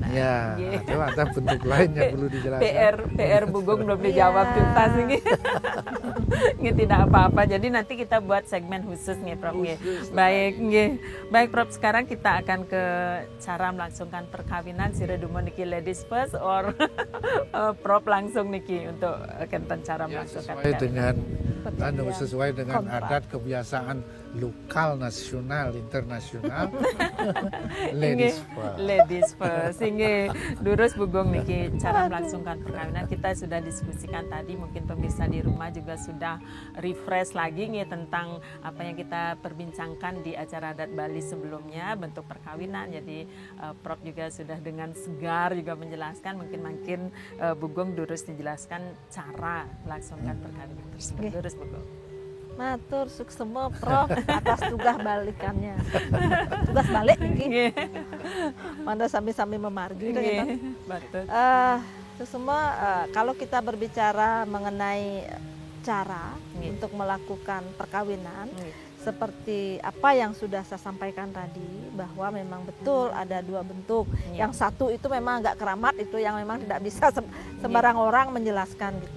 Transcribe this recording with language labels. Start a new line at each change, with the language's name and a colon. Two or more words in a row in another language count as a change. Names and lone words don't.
Indonesian: Ya, atau ada bentuk lain yang perlu dijelaskan. PR Bugong belum dijawab tuntas ini. Ini tidak apa-apa. Jadi nanti kita buat segmen khusus nih Prof. Baik Prof, sekarang kita akan ke cara melangsungkan perkawinan.
Balinese: Siredumo niki
English: ladies first
Indonesian: or Prof langsung
Balinese: niki untuk kenten
Indonesian: cara melangsungkan perkawinan. Sesuai dengan adat kebiasaan lokal, nasional, internasional.
English: Ladies first.
Indonesian: Ini durus Bugong niki cara melangsungkan perkawinan kita sudah diskusikan tadi, mungkin pemirsa di rumah juga sudah refresh lagi nih tentang apa yang kita perbincangkan di acara adat Bali sebelumnya, bentuk perkawinan. Jadi Prof juga sudah dengan segar juga menjelaskan, mungkin Bugong durus dijelaskan cara melangsungkan perkawinan tersebut. Durus Bugong.
Balinese: Matur suksema Prof atas tugas balikannya.
Indonesian: Tugas balik nih.
Balinese: Manda sami-sami memargi kan.
Indonesian: Betul.
Balinese: Suksema
Indonesian: kalau kita berbicara mengenai cara untuk melakukan perkawinan, seperti apa yang sudah saya sampaikan tadi, bahwa memang betul ada dua bentuk. Yang satu itu memang agak keramat, itu yang memang tidak bisa sembarang orang menjelaskan gitu.